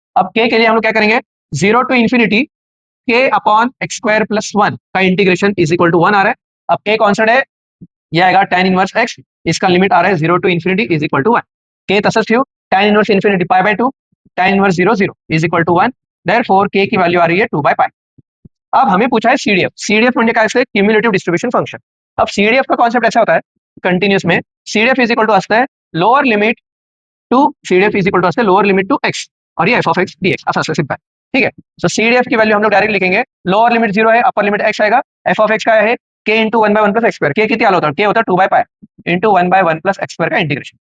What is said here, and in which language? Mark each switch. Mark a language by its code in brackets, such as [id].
[hi] अब के लिए हम लोग क्या करेंगे, 0 to infinity के अपॉन एक्स स्क्वायर प्लस 1 का इंटीग्रेशन इज इक्वल टू 1 आ रहा है. अब के कॉन्स्टेंट है, ये आएगा tan इनवर्स एक्स. इसका लिमिट आ रहा है 0 to infinity is equal to 1. के [mr] तसंच ठेवू, [hi] tan inverse infinity pi by 2 tan inverse 0 0 is equal to 1. Therefore के की वैल्यू आ रही है 2/पाई. अब हमें पूछा है सीडीएफ. [mr] सीडीएफ म्हणजे काय असते, क्युमुलेटिव्ह डिस्ट्रीब्यूशन फंक्शन. [hi] अब सीडीएफ का कॉन्सेप्ट ऐसा होता है कंटिन्यूअस में, सीडीएफ इज इक्वल टू असता है lower limit to CDF is equal to असते लोअर लिमिट टू एक्स और ये एफ ऑफ एक्स डीएक्स [mr] असं असं सिंपल. [hi] ठीक है, सो सीडीएफ की वैल्यू हम लोग डायरेक्ट लिखेंगे. लोअर लिमिट 0 है, अपर लिमिट एक्स आएगा. एफ ऑफ एक्स का है के इंटू 1/1 प्लस एक्स स्क्वायर. के कितनी आला होता है, के होता है 2/पाई इंटू 1/1 प्लस एक्स स्क्वायर का इंटीग्रेशन.